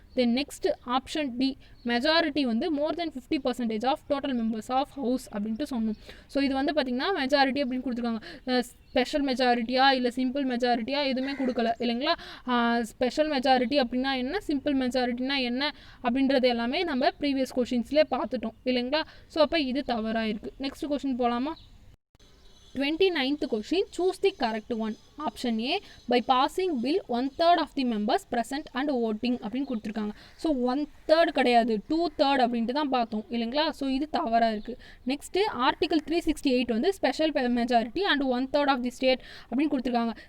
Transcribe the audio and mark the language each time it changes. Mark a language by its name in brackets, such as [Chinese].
[English] then next option D majority வந்து more than 50% of total members of house [Tamil] அப்படின்ட்டு சொன்னோம். So இது வந்து பார்த்திங்கன்னா மெஜாரிட்டி அப்படின்னு கொடுத்துருக்காங்க. ஸ்பெஷல் மெஜாரிட்டியா இல்லை சிம்பிள் மெஜாரிட்டியா எதுவுமே கொடுக்கல இல்லைங்களா. ஸ்பெஷல் மெஜாரிட்டி அப்படின்னா என்ன, சிம்பிள் மெஜாரிட்டினா என்ன அப்படின்றது எல்லாமே நம்ம ப்ரீவியஸ் கொஷின்ஸ்லேயே பார்த்துட்டோம் இல்லைங்களா. ஸோ அப்போ இது தவறாக இருக்குது. நெக்ஸ்ட் கொஷின் போகலாமா. [English] 29th question, choose the correct one. Option A by passing bill 1/3 of the members present and voting [Tamil] அப்படின்னு கொடுத்துருக்காங்க. ஸோ 1/3 கிடையாது 2/3 அப்படின்ட்டு தான் பார்த்தோம் இல்லைங்களா. ஸோ இது தவறாக இருக்குது. [English] next article 368 வந்து special majority and 1/3 of the state [Tamil] அப்படின்னு கொடுத்துருக்காங்க.